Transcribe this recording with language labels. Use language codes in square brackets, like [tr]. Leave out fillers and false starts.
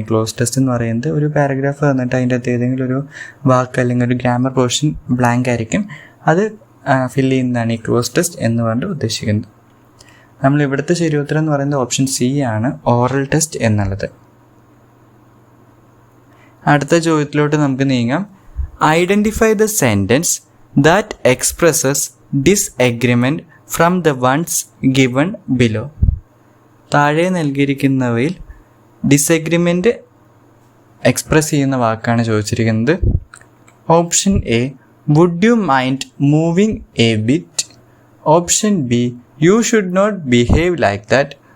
[ml] ഈ close test എന്ന് പറയുന്നത് ഒരു പാരഗ്രാഫ് തന്നിട്ട് അതിൻ്റെ അകത്ത് ഏതെങ്കിലും ഒരു വാക്ക് അല്ലെങ്കിൽ ഒരു ഗ്രാമർ പോർഷൻ ബ്ലാങ്ക് ആയിരിക്കും, അത് ഫില്ല് ചെയ്യുന്നതാണ് ഈ ക്ലോസ് ടെസ്റ്റ് എന്ന് പറഞ്ഞിട്ട് ഉദ്ദേശിക്കുന്നത്. നമ്മൾ ഇവിടുത്തെ ശരി ഉത്തരം എന്ന് പറയുന്നത് ഓപ്ഷൻ സി ആണ്, ഓറൽ ടെസ്റ്റ് എന്നുള്ളത്. അടുത്ത ചോദ്യത്തിലോട്ട് നമുക്ക് നീങ്ങാം. [en] Identify the sentence that expresses disagreement from the ones given below. [ml] താഴെ നൽകിയിരിക്കുന്നവയിൽ ഡിസഗ്രിമെൻ്റ് എക്സ്പ്രസ് ചെയ്യുന്ന വാക്കാണ് ചോദിച്ചിരിക്കുന്നത്. [en] Option A, would you mind moving a bit. Option B, you should not behave like that.